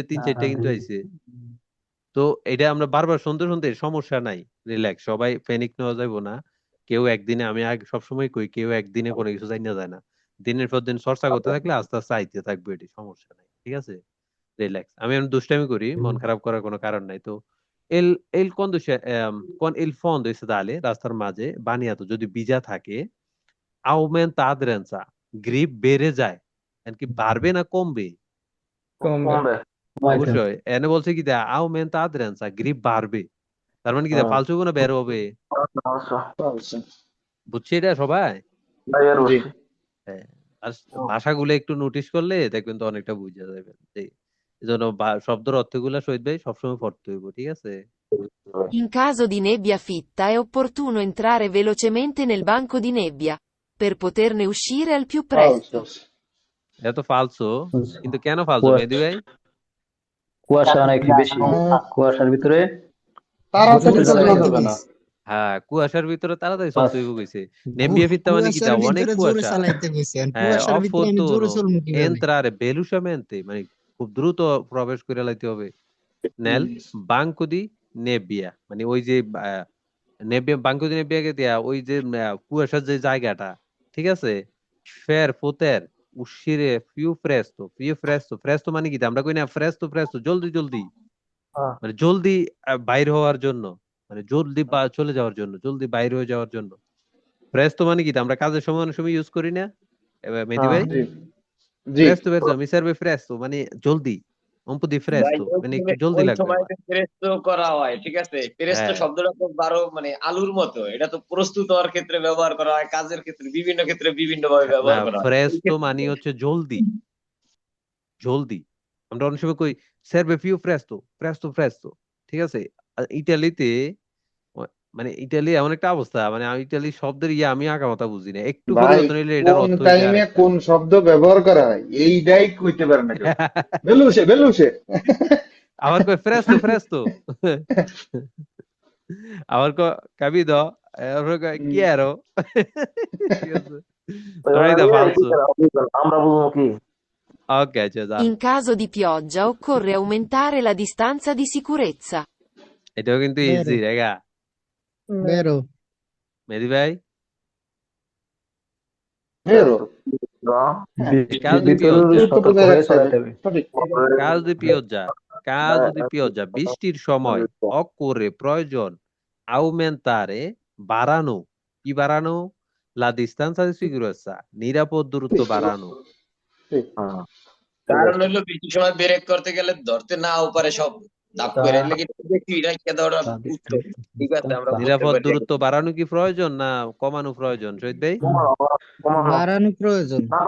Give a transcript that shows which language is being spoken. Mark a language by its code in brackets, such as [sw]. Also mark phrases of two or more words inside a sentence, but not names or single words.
[bn] 3-4টা কিন্তু আইছে তো এটা আমরা বারবার শুনতে শুনতে সমস্যা নাই রিল্যাক্স সবাই প্যানিক নেওয়া যাবে না কেউ একদিনে আমি আগে সবসময় কই কেউ একদিনে কোনো কিছু জানা যায় না দিনের পর দিন চর্চা করতে থাকলে আস্তে আস্তে আইতে থাকবে এটি সমস্যা নাই ঠিক আছে রিল্যাক্স আমি দুষ্টামি করি মন খারাপ করার কোনো কারণ নাই তো [it] il con il fondo stradale [bn] রাস্তার মাঝে বানিয়াতো যদি ভিজা থাকে [it] aumenta aderenza [bn] গ্রিপ বেড়ে যায় কি বাড়বে না কমবে কমবে অবশ্যই এনে বলছে কি দা [it] aumenta aderenza [bn] গ্রিপ বাড়বে তার মানে কি দা ফালতু কোনো বের হবে বুঝছি এটা সবাই হ্যাঁ আর ভাষাগুলো একটু নোটিস করলে দেখবেন তো অনেকটা বুঝা যাবে যে এই জন্য শব্দের অর্থগুলো শহীদ ভাই সবসময় পড়তে হইব ঠিক আছে [it] In caso di nebbia fitta è opportuno entrare velocemente nel banco di nebbia, per poterne uscire al più presto. [bn] এটা তো ফালসো কিন্তু কেন ফালসো মেহেদি ভাই কুয়াশা অনেক বেশি কুয়াশার ভিতরে তাড়াতাড়ি জোরে চলে চালাইতে যাবে না। কইছে। হ্যাঁ কুয়াশার ভিতরে তাড়াতাড়ি চলতে হইব কইছে [it] nebbia fitta [bn] মানে কি কুয়াশার তা অনেক ভিতরে জোরে কুয়াশা চালাইতে কইছে। আর হ্যাঁ কুয়াশার ভিতরে আমি জোরে opportuno চলবো কিভাবে? [it] entrare velocemente [bn] মানে খুব দ্রুত প্রবেশ করে লাইতে হবে [it] nel banco di nebbia [bn] মানে ওই যে [it] nebbia banco di [bn] নেব্বিয়াকে দিয়া ওই যে কুয়াশার যে জায়গাটা ঠিক আছে [it] per poter uscire più presto [bn] মানে কি আমরা কই না presto জলদি জলদি মানে জলদি বাইর হওয়ার জন্য মানে জলদি চলে যাওয়ার জন্য জলদি বাইর হয়ে যাওয়ার জন্য presto মানে কি আমরা কাজের সময় অনেক সময় ইউজ করি না মেহেদি ভাই [it] presto mi serve presto [bn] মানে জলদি [it] un po' di [bn] ভাই presto মানে একটু জলদি ওই লাগবে সময় আমার প্রেস্তো করা হয় ঠিক আছে প্রেস্তো হ্যাঁ শব্দটা তো বারো মানে আলুর মতো এটা তো প্রস্তুত হওয়ার ক্ষেত্রে ব্যবহার করা হয় কাজের ক্ষেত্রে বিভিন্ন ক্ষেত্রে বিভিন্ন ভাবে না ব্যবহার করা হয় এই presto মানে ক্ষেত্রে হচ্ছে জলদি জলদি আমরা অনেক সময় কই [it] serve più presto [bn] ঠিক আছে আর ইতালিতে মানে ইতালি এমন একটা অবস্থা মানে আমি ইতালি শব্দের আমি আগামাথা বুঝি না একটু ভাই পরিবর্তন হইলে এটার কোন অর্থ হয়ে যায় টাইমে আরেকটা কোন শব্দ ব্যবহার করা হয় এইটাই কইতে পারে না কেউ। বেলুসে বেলুসে আবার কই presto আবার capito আবার কই quiero ঠিক আছে [it] Solita falso [bn] আমরা বুঝবো কি [it] ok cioè In caso di pioggia occorre aumentare la distanza di sicurezza. [bn] এটাও কিন্তু বেরো ইজি রেগা বেরো। মেহেদি ভাই বেরো [it] caso di [bn] ভিতরে pioggia দূরত্ব সতর্ক বজায় হয়ে রাখতে হবে। চলাতে হবে সঠিক। [it] caso di pioggia [bn] বৃষ্টির সময় occorre প্রয়োজন aumentare বাড়ানো কি বাড়ানো [it] la distanza di sicurezza [bn] নিরাপদ দূরত্ব বাড়ানো ঠিক। কারণ হলো বৃষ্টির সময় ব্রেক করতে গেলে ধরতে নাও পারে সব দাপ করে এর লাগি দেখি এটা ধরা উত্তর ঠিক আছে আমরা বুঝতে নিরাপদ পারি দূরত্ব বাড়ানো কি প্রয়োজন না কমানো প্রয়োজন শহীদ ভাই বাড়ানো প্রয়োজন।